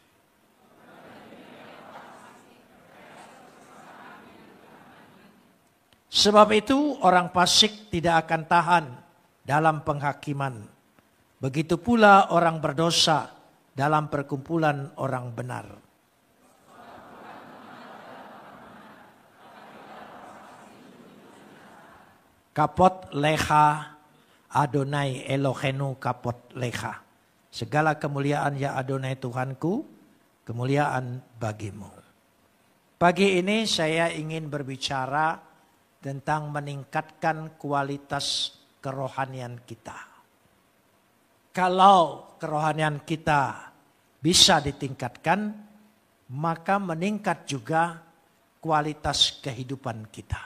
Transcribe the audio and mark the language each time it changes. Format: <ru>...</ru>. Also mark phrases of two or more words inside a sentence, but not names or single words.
<id>Sebab itu orang fasik tidak akan tahan dalam penghakiman. Begitu pula orang berdosa dalam perkumpulan orang benar.</id> <he>כבוד לך אדוני אלוהינו כבוד לך.</he> <id>Segala kemuliaan ya Adonai Tuhanku, kemuliaan bagimu. Pagi ini saya ingin berbicara tentang meningkatkan kualitas kerohanian kita. Kalau kerohanian kita bisa ditingkatkan, maka meningkat juga kualitas kehidupan kita.</id>